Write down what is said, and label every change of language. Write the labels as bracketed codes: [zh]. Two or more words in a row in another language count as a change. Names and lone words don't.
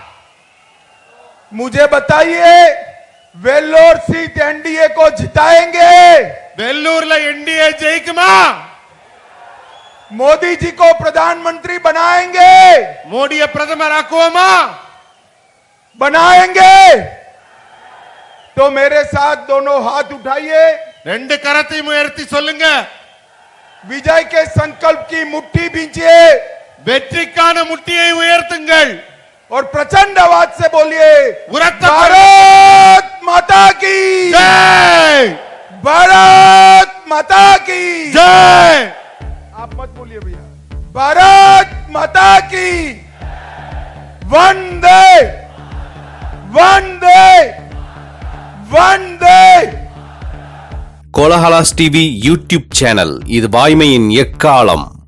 [hi] मुझे बताइए, वेल्लोर सीट एनडीए को जिताएंगे? [ta] வெள்ளூர்ல என்டிஏ ஜெயிக்குமா? [hi] मोदी जी को प्रधानमंत्री बनाएंगे? [ta] மோடியை பிரதமர் ஆக்குவோமா? [hi] बनाएंगे? तो मेरे साथ दोनों हाथ उठाइए, [ta] ரெண்டு கரத்தையும் உயர்த்தி சொல்லுங்க. [hi] विजय के संकल्प की मुट्ठी भींचिए [ta] வெற்றிக்கான முட்டியை உயர்த்துங்கள். [hi] और प्रचंड आवाज से बोलिए, [ta] உரத்த [hi] भारत माता की ஜெய், भारत माता की ஜெய். आप मत बोलिए भैया, भारत माता की वंदे वंदे वंदे। [ta] கோலஹலாஸ் டிவி யூடியூப் சேனல், இது வாய்மையின் எக்காலம்.